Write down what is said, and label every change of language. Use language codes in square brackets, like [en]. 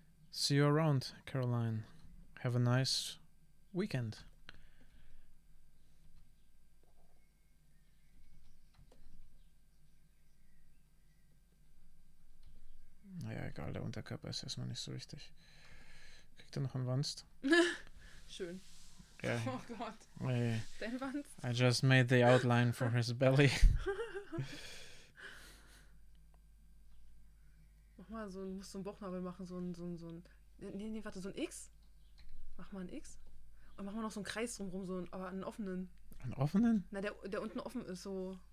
[en] See you around, Caroline. Have a nice weekend. [de] Naja, egal, der Unterkörper ist erstmal nicht so wichtig. Kriegt er noch einen Wanst? Schön. Ja. Oh Gott. Dein Wanst? [en] I just made the outline for his belly. [de] Mach mal so, musst so einen Bauchnabel machen, so ein. Nee, warte, so ein X? Mach mal ein X. Und mach mal noch so einen Kreis drumherum, aber einen offenen. Einen offenen? Na, der unten offen ist, so.